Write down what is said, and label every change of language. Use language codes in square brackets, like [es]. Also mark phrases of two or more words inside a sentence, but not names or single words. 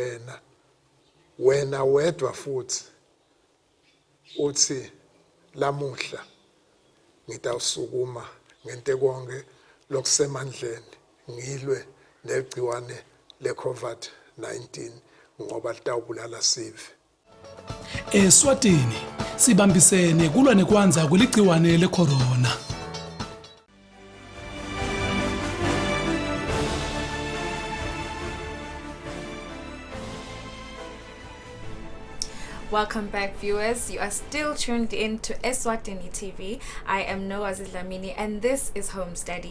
[ss] wena wedwa futhi uthi lamuhla ngitawusukuma ngente konke lokusemandleni ngilwe negciwane le-COVID-19 ngoba litawubulala sive. Eswatini sibambisene kulwa nekwanza kweligciwane le-corona. [en] Welcome back, viewers. You are still tuned in to Eswatini TV. I am Noah Zidlamini and this is Home Study.